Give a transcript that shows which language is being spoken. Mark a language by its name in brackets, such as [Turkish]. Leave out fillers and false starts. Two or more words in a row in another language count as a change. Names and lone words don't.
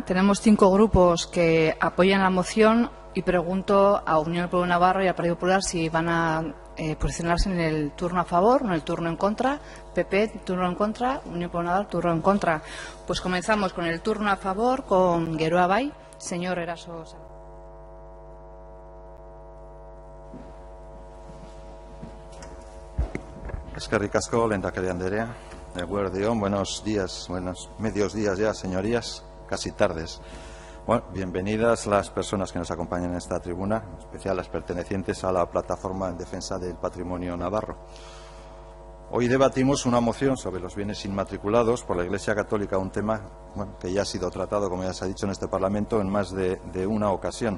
[Spanish] Tenemos 5 grupos que apoyan la moción y pregunto a Unión del Pueblo de Navarra y al Partido Popular si van a posicionarse en el turno a favor o en el turno en contra. PP, turno en contra. Unión del Pueblo de Navarra, turno en contra. Pues comenzamos con el turno a favor, con Geroa Bai. Señor Eraso. [Basque] Eskerrik asko, lehendakari andrea. Eguerdión, [Spanish] buenos días, buenos medios días ya, señorías, casi tardes. Bueno, bienvenidas las personas que nos acompañan en esta tribuna, en especial las pertenecientes a la Plataforma en Defensa del Patrimonio Navarro. Hoy debatimos una moción sobre los bienes inmatriculados por la Iglesia Católica, un tema que ya ha sido tratado, como ya se ha dicho, en este Parlamento en más de una ocasión.